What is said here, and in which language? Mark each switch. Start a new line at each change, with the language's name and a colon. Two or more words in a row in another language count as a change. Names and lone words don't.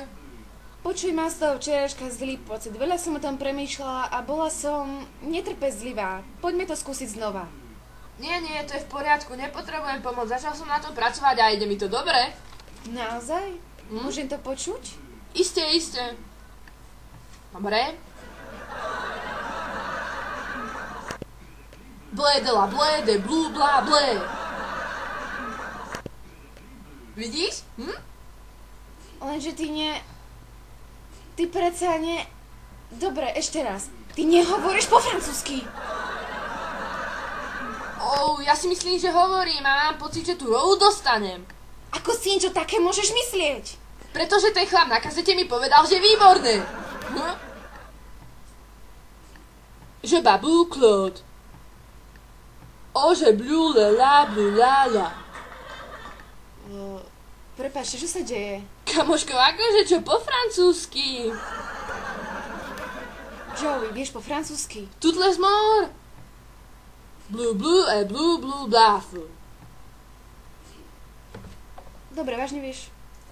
Slovak: Počuj, mám z toho včerajška zlý pocit. Veľa som o tom premýšľala a bola som netrpezlivá. Poďme to skúsiť znova. Nie, to je v poriadku, nepotrebujem pomoc, začal som na tom pracovať a ide mi to dobre. Naozaj? Môžem to počuť? Isté. Dobre. Blé de la blé de blú blá blé. Vidíš? Lenže Ty predsa Dobre, ešte raz. Ty nehovoríš po francúzsky. Ja si myslím, že hovorím a mám pocit, že tú rolu dostanem. Ako si niečo také môžeš myslieť? Pretože ten chlap na kazete mi povedal, že výborné. Je babu Claude. Je blú la la. Prepáčte, čo sa deje? Kamoško, akože čo po francúzsky? Joey, vieš po francúzsky? Toutes les morts. Blue et blue blah. Dobre, vážne vieš?